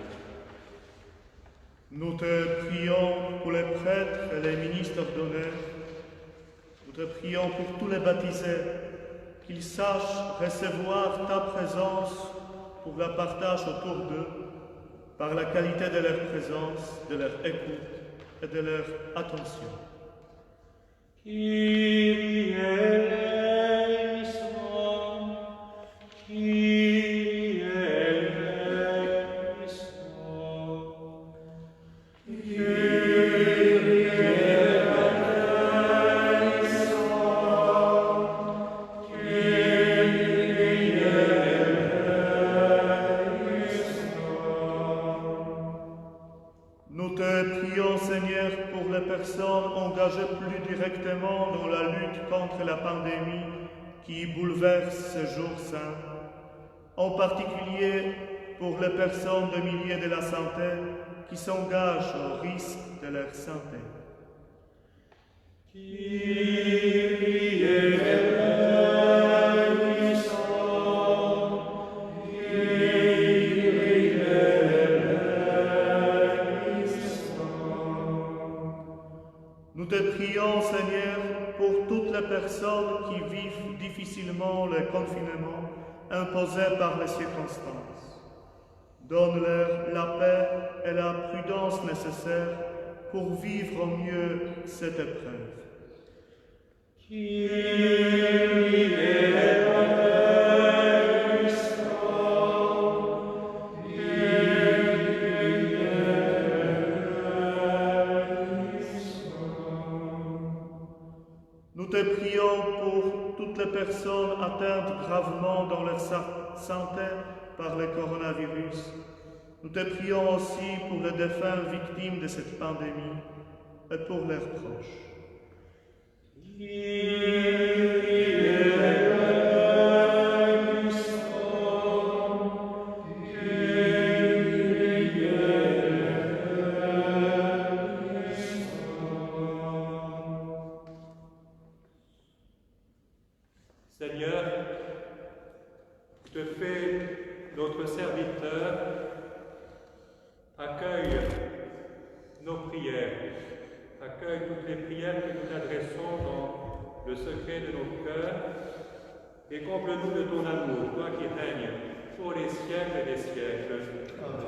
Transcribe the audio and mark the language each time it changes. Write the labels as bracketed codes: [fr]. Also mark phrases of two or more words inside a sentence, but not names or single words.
[fr] Nous te prions pour les prêtres et les ministres d'honneur. Nous te prions pour tous les baptisés, qu'ils sachent recevoir ta présence pour la partage autour d'eux, par la qualité de leur présence, de leur écoute et de leur attention. [el] Κύριε ελέησον, Κύριε ελέησον, Κύριε ελέησον, Κύριε ελέησον. [fr] Nous te prions, Seigneur, pour les personnes engagées plus directement dans la lutte contre la pandémie qui bouleverse ce jour saint, en particulier pour les personnes de milieu de la santé qui s'engagent au risque de leur santé. [el] Κύριε ελέησον, Κύριε ελέησον. [fr] Nous te prions, Seigneur, pour toutes les personnes qui vivent difficilement le confinement imposé par les circonstances. Donne-leur la paix et la prudence nécessaires pour vivre au mieux cette épreuve. [el] Κύριε ελέησον, Κύριε ελέησον. [fr] Nous te prions pour toutes les personnes atteintes gravement dans leur santé par le coronavirus. Nous te prions aussi pour les défunts victimes de cette pandémie et pour leurs proches. [el] Κύριε ελέησον, Κύριε ελέησον. [fr] Seigneur, je te fais notre serviteur, accueille nos prières, accueille toutes les prières que nous adressons dans le secret de nos cœurs et comble-nous de ton amour, toi qui règnes pour les siècles des siècles.